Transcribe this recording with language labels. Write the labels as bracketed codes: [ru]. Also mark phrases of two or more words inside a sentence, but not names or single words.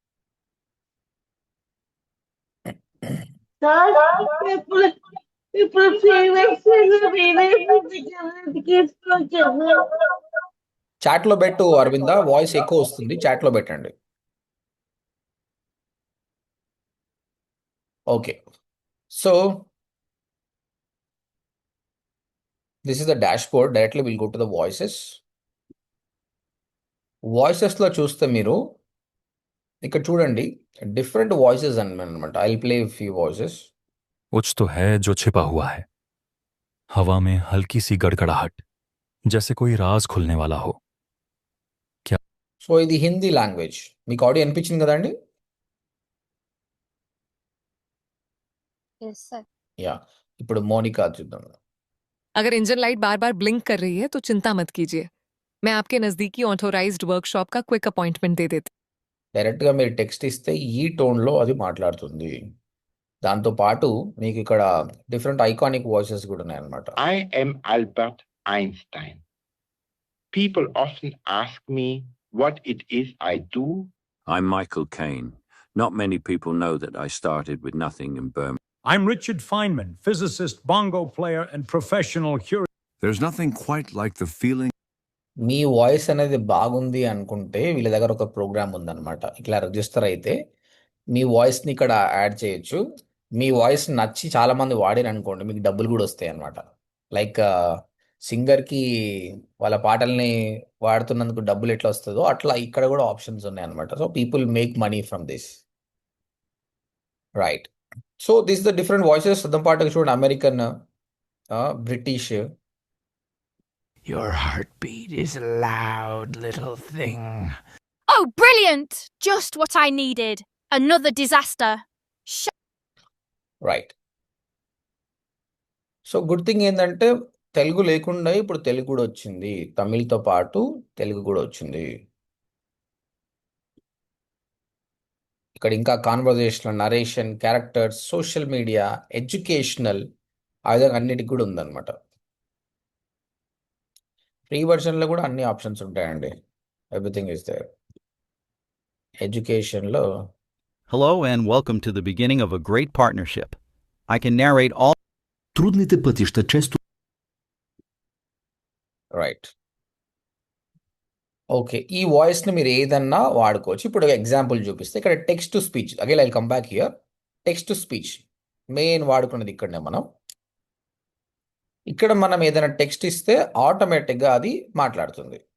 [te] ఇప్పుడు ఇప్పుడు ఫేమస్ చాట్లో పెట్టు అరవింద, వాయిస్ ఎక్కువ వస్తుంది, చాట్లో పెట్టండి. [en] okay, so this is the dash board. directly will go to the voices. [te] వాయిసెస్లో చూస్తే మీరు ఇక్కడ చూడండి, [en] different voices [te] అనమాట. [en] I play few voices. [hi] कुछ तो है जो छिपा हुआ है, हवा में हल्की सी गड़गड़ाहट, जैसे कोई राज खुलने वाला हो. [te] సో ఇది [en] Hindi language. [te] మీకు ఆడియో అనిపించింది కదండి? [en] yes sir. [te] యా, ఇప్పుడు మోనికా చూద్దాం. [hi] अगर [en] engine light [hi] बार बार ब्लिंक कर रही है तो चिंता मत कीजिए, मैं आपके नजदीकी [en] authorised workshop [hi] का [en] quick appointment [hi] दे देती [te] డైరెక్ట్గా మీరు టెక్స్ట్ ఇస్తే ఈ టోన్లో అది మాట్లాడుతుంది. దాంతోపాటు మీకు ఇక్కడ [en] different iconic voices [te] కూడా ఉన్నాయన్నమాట. [en] I am Albert Einstein. People often ask me what it is I do. I'm Michael Caine. Not many people know that I started with nothing in Birmingham. I'm Richard Feynman, physicist, bongo player, and professional curator. There's nothing quite like the feeling [te] మీ వాయిస్ అనేది బాగుంది అనుకుంటే వీళ్ళ దగ్గర ఒక ప్రోగ్రామ్ ఉందన్నమాట. ఇట్లా రిజిస్టర్ అయితే మీ వాయిస్ని ఇక్కడ యాడ్ చేయొచ్చు. మీ వాయిస్ నచ్చి చాలా మంది వాడిరు అనుకోండి, మీకు డబ్బులు కూడా వస్తాయి అన్నమాట. లైక్ సింగర్కి వాళ్ళ పాటల్ని వాడుతున్నందుకు డబ్బులు ఎట్లా వస్తుందో అట్లా ఇక్కడ కూడా ఆప్షన్స్ ఉన్నాయి అనమాట. [en] so people make money from this, right? so this the different voices. [te] దాని పాటుగా చూడండి, [en] American, British. Your heartbeat is a loud little thing. Oh, brilliant! Just what I needed. Another disaster. రైట్. [te] సో [en] good thing [te] ఏంటంటే తెలుగు లేకుండా ఇప్పుడు తెలుగు కూడా వచ్చింది. తమిళ్తో పాటు తెలుగు కూడా వచ్చింది. ఇక్కడ ఇంకా [en] conversational, narration, characters, social media, educational, [te] ఆ విధంగా అన్నిటికి కూడా ఉందన్నమాట. ఫ్రీ వర్షన్లో కూడా అన్ని ఆప్షన్స్ ఉంటాయండి. [en] everything is there. [te] ఎడ్యుకేషన్లో Hello and welcome to the beginning of a great partnership. I can narrate all. [bg] Трудните пътища често. [te] రైట్. ఓకే, ఈ వాయిస్ని మీరు ఏదన్నా వాడుకోవచ్చు. ఇప్పుడు ఒక ఎగ్జాంపుల్ చూపిస్తే ఇక్కడ [en] text to speech, again I come back here. text to speech [te] మెయిన్ వాడుకున్నది ఇక్కడనే. ఇక్కడ మనం ఏదైనా టెక్స్ట్ ఇస్తే ఆటోమేటిక్గా అది మాట్లాడుతుంది.